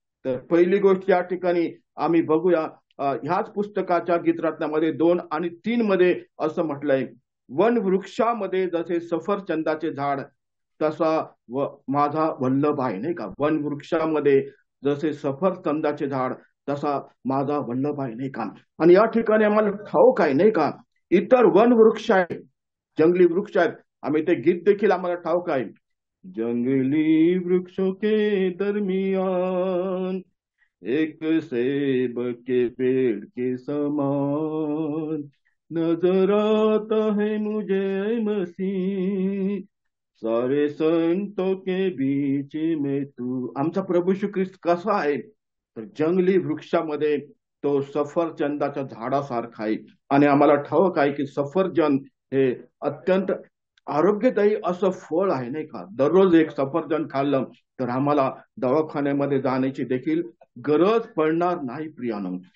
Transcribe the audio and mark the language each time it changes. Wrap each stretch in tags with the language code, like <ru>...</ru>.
<mr>तर पहिली गोष्ट या ठिकाणी आम्ही बघूया, ह्याच पुस्तकाच्या गीतरत्नामध्ये 2 आणि 3 मध्ये असं म्हटलंय, वन वृक्षामध्ये जसे सफरचंदाचे झाड तसा माझा वल्लभ आहे नाही का. वन वृक्षामध्ये जसे सफरचंदाचे झाड तसा माझा वल्लभ आहे नाही का. आणि या ठिकाणी आम्हाला ठाऊक आहे नाही का, इतर वन वृक्ष आहेत, जंगली वृक्ष आहेत. आम्ही ते गीत देखील आम्हाला ठाऊक आहे,</mr> <hi>जंगली वृक्षों के दरमियान एक सेब के पेड़ के समान नजर आता है मुझे मसीह, सारे संतों के बीच में तू.</hi> <mr>आमचा प्रभू श्री ख्रिस्त कसा आहे, तर जंगली वृक्षामध्ये तो सफरचंदाच्या झाडासारखा आहे. आणि आम्हाला ठाऊक आहे की सफरचंद हे अत्यंत आरोग्यदायी असं फळ आहे नाही का. दररोज एक सफरचंद खाल्लं तर आम्हाला दवाखान्यामध्ये जाण्याची देखील गरज पडणार नाही प्रियानो.</mr>